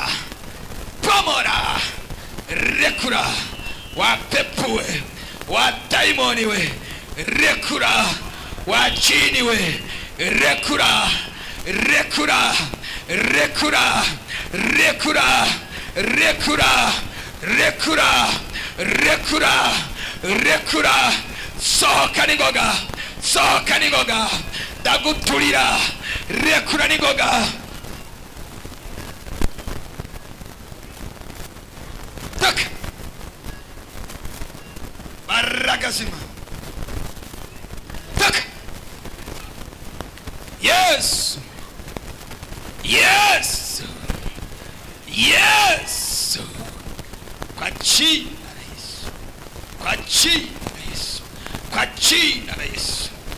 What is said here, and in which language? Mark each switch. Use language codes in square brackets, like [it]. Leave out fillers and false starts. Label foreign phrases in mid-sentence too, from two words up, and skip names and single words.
[rw] pomora, rekura [sw] wapepuwe, wadaimoniwe, [rw] rekura wachiniwe, rekura rekura rekura rekura rekura rekura rekura rekura, sohoka ningoga, sohoka ningoga, ndaguturira, rekura ningoga. [sw] Toka baragazima, toka. [en] Yes, yes, yes, [sw] kwa jina la Yesu, kwa jina la Yesu, kwa jina la Yesu.